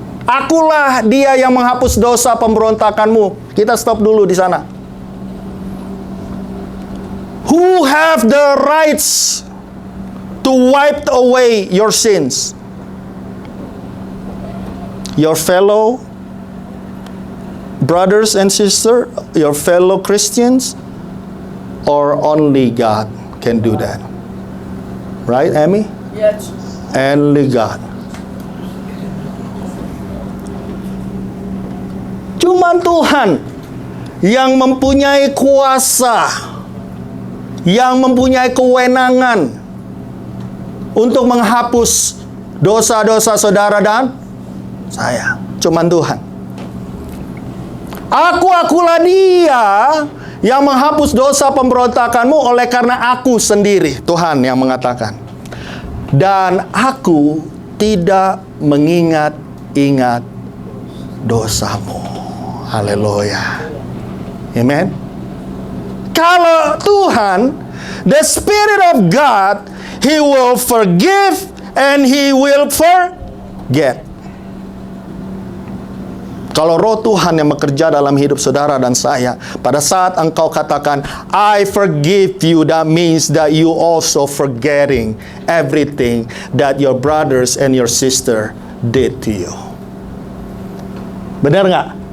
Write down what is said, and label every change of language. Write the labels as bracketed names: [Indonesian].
[Indonesian] Akulah dia yang menghapus dosa pemberontakanmu. Kita stop dulu di sana. [English] Who have the rights to wipe away your sins? Your fellow brothers and sisters, your fellow Christians, or only God can do that? Right, Amy? Yes. Only God. [Indonesian] Cuman Tuhan yang mempunyai kuasa, yang mempunyai kewenangan untuk menghapus dosa-dosa saudara dan saya. Cuman Tuhan. Akulah dia yang menghapus dosa pemberontakanmu oleh karena aku sendiri, Tuhan yang mengatakan. Dan aku tidak mengingat-ingat dosamu. Haleluya. Amen. Kalau Tuhan, [English] the Spirit of God, He will forgive and He will forget. [Indonesian] Kalau roh Tuhan yang bekerja dalam hidup saudara dan saya, pada saat engkau katakan, [English] I forgive you, that means that you also forgetting everything that your brothers and your sister did to you. [Indonesian] Benar nggak?